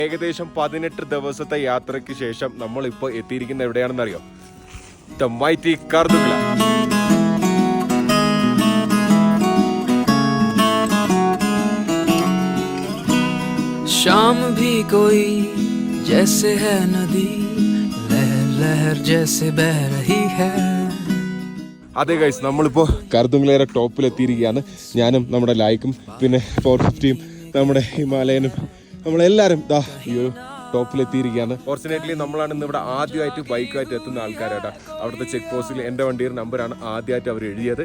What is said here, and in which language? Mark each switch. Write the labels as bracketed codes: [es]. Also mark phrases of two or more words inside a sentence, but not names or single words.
[ml] ഏകദേശം 18 ദിവസത്തെ യാത്രയ്ക്ക് ശേഷം നമ്മളിപ്പോൾ എത്തിയിരിക്കുന്ന എവിടെയാണെന്ന് അറിയോ? [en] The Mighty Khardung La. [hi] शाम भी कोई जैसे है नदी लहर लहर जैसे बह रही है. [ml] അതെ ഗൈസ്, നമ്മളിപ്പോൾ കർദുംഗ്ലയുടെ ടോപ്പിലെത്തിയിരിക്കുകയാണ്. ഞാനും നമ്മുടെ ലൈക്കും പിന്നെ 450യും നമ്മുടെ ഹിമാലയനും നമ്മളെല്ലാവരും ദാ ഈ ഒരു ടോപ്പിലെത്തിയിരിക്കുകയാണ്. ഫോർച്ചുനേറ്റ്ലി നമ്മളാണ് ഇന്ന് ഇവിടെ ആദ്യമായിട്ട് ബൈക്കുമായിട്ട് എത്തുന്ന ആൾക്കാരാണ്. അവിടുത്തെ ചെക്ക് പോസ്റ്റിൽ എൻ്റെ വണ്ടിയുടെ നമ്പറാണ് ആദ്യമായിട്ട് അവർ എഴുതിയത്.